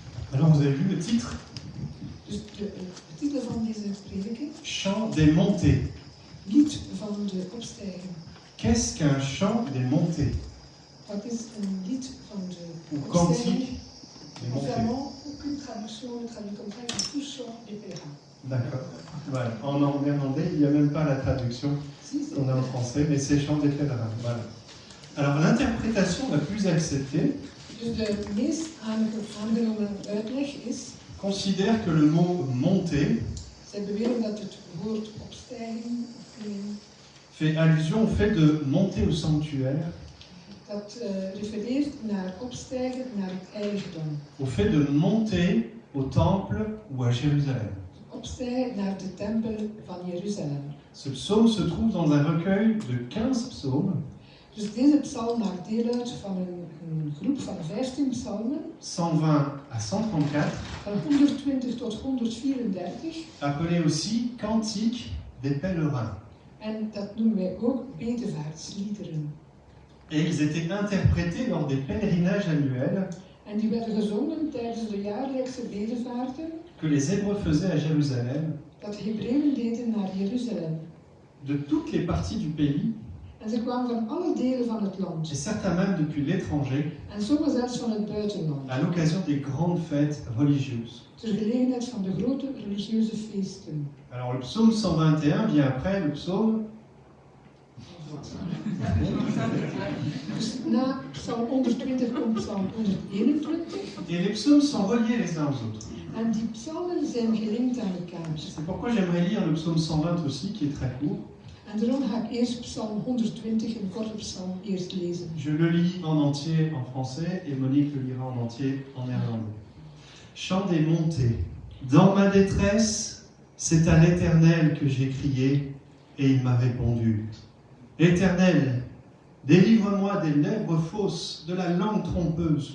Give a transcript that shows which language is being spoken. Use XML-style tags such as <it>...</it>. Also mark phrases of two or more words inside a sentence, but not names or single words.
<fr>Alors vous avez vu le titre?</fr> <nl>Dus de titel van deze prediking,</nl> <fr>Chant des montées.</fr> <nl>lied van de opstijging.</nl> <fr>Qu'est-ce qu'un chant des montées?</fr> <nl>Wat is een lied van de</nl> <fr>Ou</fr> <nl>opstijging?</nl> <fr>cantique des montées? Vraiment, aucune traduction ne traduit comme ça, il tout chant des pèlerins. D'accord. Voilà. En néerlandais, il n'y a même pas la traduction qu'on a en français, mais c'est chant des pèlerins. Voilà. Alors l'interprétation la plus acceptée</fr> <nl>Dus de meest aangenomen uitleg is,</nl> <fr>considère que le mot monter</fr> <nl>zij beweren dat het woord opstijging</nl> <fr>fait allusion au fait de monter au sanctuaire,</fr> <nl>dat refereert naar opstijgen naar het heiligdom.</nl> <fr>au fait de monter au temple ou à Jérusalem.</fr> <nl>Opstijgen naar de tempel van Jeruzalem.</nl> <fr>Ce psaume se trouve dans un recueil de 15 psaumes,</fr> <nl>Dus deze psalm maakt deel uit van een groep van 15 psalmen,</nl> <fr>120 à 134,</fr> <nl>van 120 tot 134.</nl> <fr>appelés aussi cantiques des pèlerins.</fr> <nl>En dat noemen wij ook bedevaartsliederen.</nl> <fr>Et ils étaient interprétés lors des pèlerinages annuels</fr> <nl>En die werden gezongen tijdens de jaarlijkse bedevaarten</nl> <fr>que les Hébreux faisaient à Jérusalem,</fr> <nl>dat de Hebreeën deden naar Jeruzalem.</nl> <fr>de toutes les parties du pays,</fr> <nl>En ze kwamen van alle delen van het</nl> <fr>et</fr> <nl>land.</nl> <fr>certains même depuis l'étranger,</fr> <nl>En sommigen zelfs van het buitenland.</nl> <fr>à l'occasion des grandes fêtes religieuses.</fr> <nl>Ter gelegenheid van de grote religieuze feesten.</nl> <fr>Alors le psaume 121 vient après le psaume...</fr> <nl>Dus na psalm 120 komt psalm 121.</nl> <fr>Et les psaumes sont reliés les uns aux autres.</fr> <nl>En die psalmen zijn gelinkt aan elkaar.</nl> <fr>C'est pourquoi j'aimerais lire le psaume 120 aussi, qui est très court.</fr> <nl>En daarom ga ik eerst psalm 120, een korte psalm, eerst lezen.</nl> <fr>Je le lis en entier en français et Monique le lira en entier en néerlandais. Chant des montées. Dans ma détresse, c'est à l'Éternel que j'ai crié et il m'a répondu. Éternel, délivre-moi des lèvres fausses, de la langue trompeuse.</fr>